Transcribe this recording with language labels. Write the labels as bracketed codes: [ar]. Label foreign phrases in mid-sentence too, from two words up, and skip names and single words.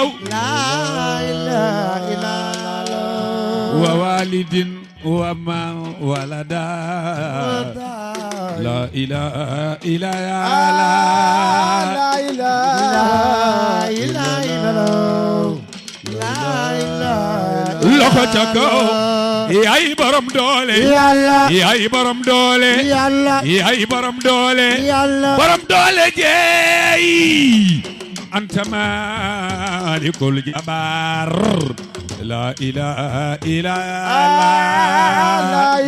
[ar] لا إله إلا الله ووالد وما ولدا لا إله إلا الله لا إله إلا الله لا إله [wo] loxo ca kaw yaay borom doole yàlla yaay borom doole yàlla yaay borom doole yàlla borom doole jeey [ar] أنت ملك الجبار لا إله إلا الله